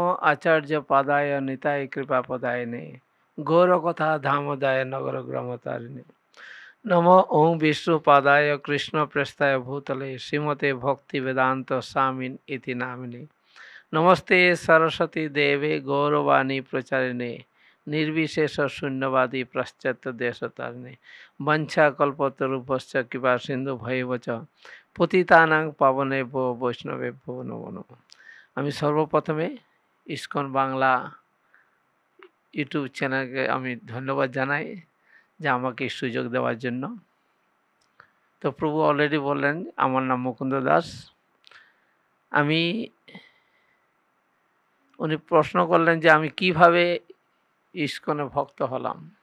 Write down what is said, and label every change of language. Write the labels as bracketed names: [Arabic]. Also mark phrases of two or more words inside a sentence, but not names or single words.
[Sanskrit] আচার্য পাদায় নিতায় কৃপা পদায়নে গৌর কথা ধামোদায় নগর গ্রামতারিণে নমো ওং বিষ্ণুপদায় কৃষ্ণ প্রেস্তায় ভূতলে শ্রীমতে ভক্তি বেদান্ত স্বামিন ইতি নামিনে নমস্তে সরস্বতী দেবে গৌরবাণী প্রচারিণে निर्विशेष शून्यवादी पाश्चात्य देशतारिणे वंशा कल्पतरुभ्यश्च कृपा सिंधु भैवच पतितानां पावनेभ्यो वैष्णवेभ्यो नमो नमः। [Bangla] আমি সর্বপ্রথমে ইসকন বাংলা ইউটিউব চ্যানেলকে আমি ধন্যবাদ জানাই যে আমাকে সুযোগ দেওয়ার জন্য। তো প্রভু অলরেডি বললেন আমার নাম মুকুন্দ দাস। উনি প্রশ্ন করলেন যে আমি কিভাবে ইসকনে ভক্ত হলাম।